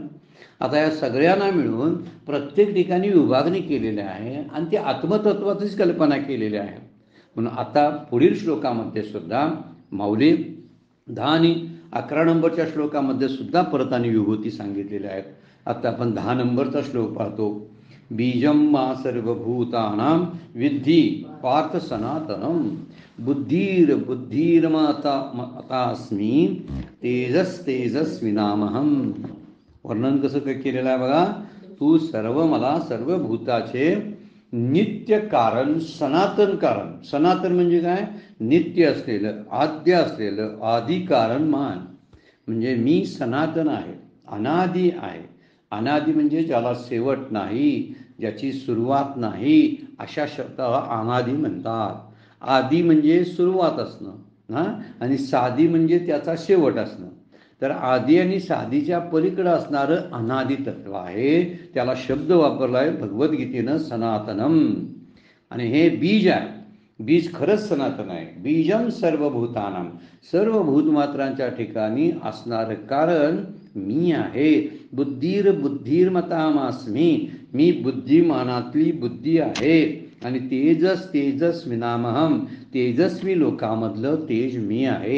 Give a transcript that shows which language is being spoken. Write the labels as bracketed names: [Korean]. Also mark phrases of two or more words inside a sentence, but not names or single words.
[Marathi] आता या सगळ्यांना मिळून प्रत्येक ठिकाणी विभागणी केलेली आहे आणि ती आत्मतत्वाचीच कल्पना केलेली आहे. म्हणून आता पुढील श्लोकामध्ये सुद्धा माऊली 10 आणि 11 नंबरच्या श्लोकामध्ये सुद्धा परत आणि विभूती सांगितलेल्या आहेत. आता आपण 10 नंबरचा श्लोक पाहतो. [Sanskrit] बीजं मा सर्वभूतानां विद्धि पार्थ सनातनम बुद्धिर्मतास्मी तेजस्तेजस्विनामहम. [Marathi] वर्णन कसं केलेलं आहे बघा. तू सर्व मला सर्व भूताचे नित्य कारण, सनातन कारण. सनातन म्हणजे काय? नित्य असलेलं, आद्य असलेलं, आदि कारण मान. म्हणजे मी सनातन आहे, अनादि आहे. अनादि म्हणजे ज्याला शेवट नाही, ज्याची सुरुवात नाही, अशा शब्दाला अनादि म्हणतात. आदि म्हणजे सुरुवात असणं हां, आणि साधी म्हणजे त्याचा शेवट असणं. तर आदि आणि साधीच्या पलीकडे असणारं अनादि तत्व आहे. त्याला शब्द वापरला आहे भगवद्गीतेनं सनातनम. आणि हे बीज आहे. बीज खरंच सनातन आहे. [Sanskrit] बीजम सर्वभूतानां, [Marathi] सर्व भूतमात्रांच्या ठिकाणी असणारं कारण मी आहे. बुद्धिर्मतामास्मी, मी बुद्धिमानातली बुद्धी आहे. आणि तेजस्विनामहम, तेजस्वी लोकामधलं तेज मी आहे.